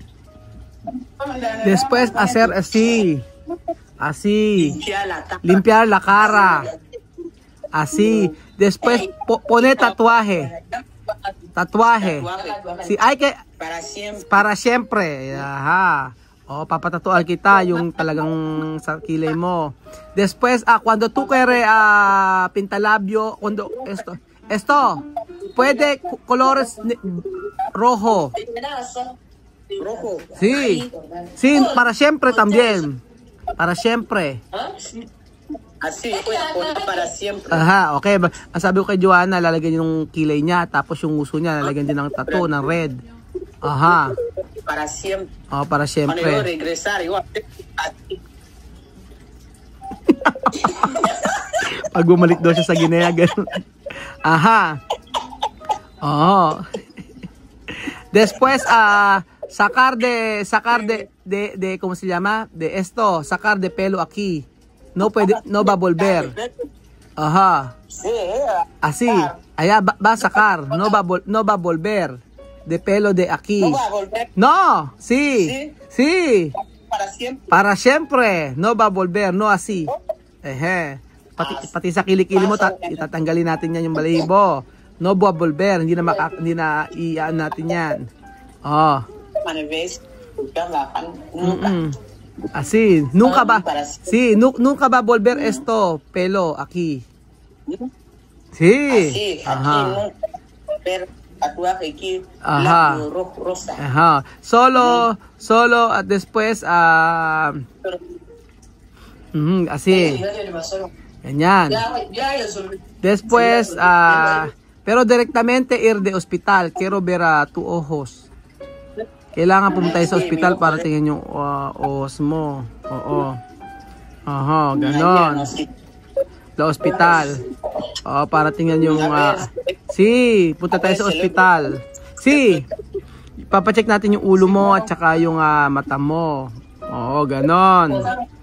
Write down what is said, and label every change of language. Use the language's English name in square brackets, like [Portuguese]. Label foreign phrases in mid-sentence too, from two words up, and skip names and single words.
[Spanish] Después hacer así, limpiar la cara, así. Después poner tatuaje. Sí, hay que para siempre. Ajá. [Filipino] Papatatuar kita yung talagang sa kilay mo. [Spanish] Después, cuando tú quieres pintalabio, cuando esto puede colores rojo. Rojo. Sí, para siempre también. Para siempre. Así, para siempre. Aha, okay. [Filipino] Sabi ko kay Johanna, lalagyan yung kilay niya, tapos yung uso niya, lalagyan din ng tattoo, ng red. Aha. [Spanish] Para siempre. Para siempre. Cuando yo regresar, igual. [Filipino] Pag bumalik daw siya sa Guinea, ganun. Aha. [Spanish] Después, sacar de, ¿cómo se llama? De esto, sacar de pelo aquí. No va a volver. Ajá. Así. Allá va a sacar. No va a volver. De pelo de aquí. No va a volver. No. Sí. Para siempre. Para siempre. No va a volver. No así. [Filipino] Pati sa kilikili mo, itatanggalin natin yan yung balahibo. [Spanish] No va a volver. [Filipino] Hindi na iaan natin yan. [Spanish] Así, nunca va a volver esto, pelo aquí. Sí. Así, aquí pero tatuaje aquí, blanco, rosa. Ajá. Solo at después así. [Filipino] Ganyan. [Spanish] Después pero directamente ir de hospital, quiero ver tu ojos. [Filipino] Kailangan pumunta sa ospital para tingnan yung os mo. Oo. Ganon. Sa ospital. Para tingnan yung punta tayo sa ospital. Papacheck natin yung ulo mo at saka yung mata mo.